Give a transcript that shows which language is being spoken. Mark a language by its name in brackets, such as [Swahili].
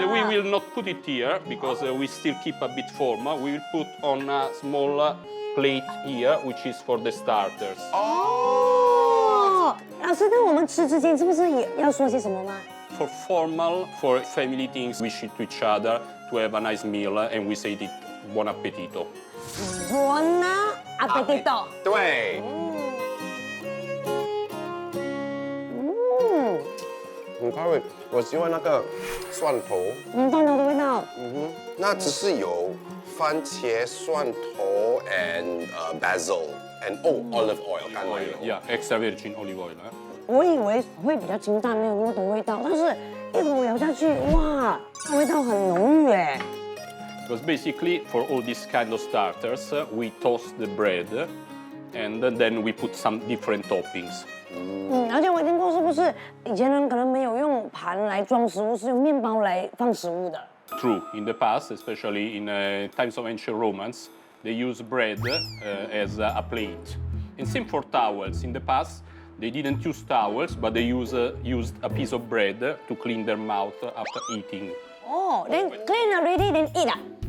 [English] And we will not put it here because we still keep a bit formal. We will put on a small plate here, which is for the starters. [Chinese] 哦，老师，那我们吃之前是不是也要说些什么吗？ [English] For formal, for family things, we wish to each other to have a nice meal and we say it buon appetito. [Italian] Buon appetito。 [Chinese] 对，很开胃。我喜欢那个蒜头，蒜头的味道。那只是有番茄、蒜头 [English] and basil and olive oil [Chinese] 橄榄油。 [English] Yeah, extra virgin olive oil. [Chinese] 我以为会比较清淡，没有那么多味道，但是一口咬下去，哇，味道很浓郁哎。 [English] Because basically, for all these kind of starters, we toast the bread and then we put some different toppings. [Chinese] 而且我听过，是不是以前人可能没有用盘来装食物，是用面包来放食物的？ [English] True, in the past, especially in times of ancient Romans, they used bread as a plate. And same for towels. In the past, they didn't use towels, but they used a piece of bread to clean their mouth after eating. 哦，then clean already, then eat 啊。